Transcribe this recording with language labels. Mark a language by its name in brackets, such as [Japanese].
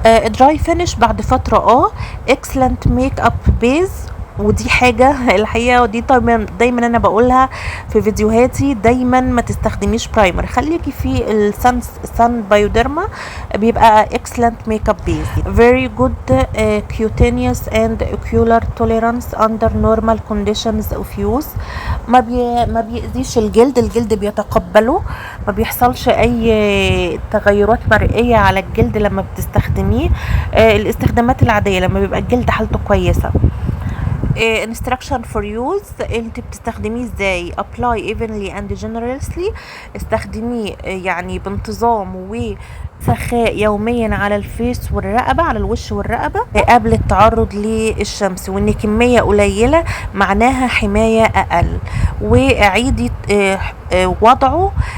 [Arabic] دراي فينش بعد فتره [English] excellent make up base, [Arabic] ودي حاجة الحقيقة، ودي دايما انا بقولها في فيديوهاتي، دايما ما تستخدميش برايمر، خليكي في السان بايوديرما، بيبقى [English] excellent makeup base. very good cutaneous and ocular tolerance under normal conditions of use. [Arabic] ما بيأذيش الجلد بيتقبله، ما بيحصلش اي تغيرات مرئية على الجلد لما بتستخدميه. الاستخدامات العادية لما بيبقى الجلد حالته كويسة. [English] instruction for use، [Arabic] انت بتستخدميه ازاي؟ [English] apply evenly and generously، [Arabic] استخدميه يعني بانتظام وسخاء يوميا على الفيس والرقبة، على الوش والرقبة قبل التعرض للشمس، وان كمية قليلة معناها حماية اقل، وعيدي وضعه